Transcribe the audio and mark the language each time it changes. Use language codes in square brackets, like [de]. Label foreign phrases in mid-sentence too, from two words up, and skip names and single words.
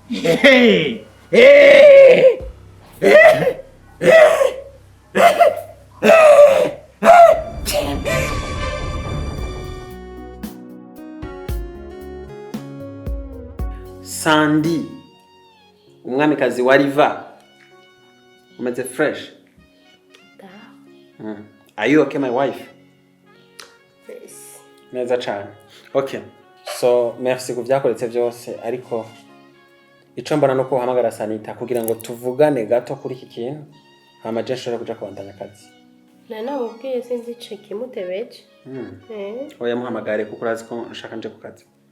[rn] Sandi umwamikazi wa Riva umeze fresh. [en] Are you okay my wife? Yes. [rn] Neza cyane. Okay. So merci ku byakoretse byose ariko ico mbona no kuhamagara Sanita kugira ngo tuvugane gato kuri iki kintu hama je nshobora kuja kubandanya akazi. Nana mubwiye sinzi ceki mutebeje. Oya muhamagare kuko urazi ko nshaka nje ku kazi.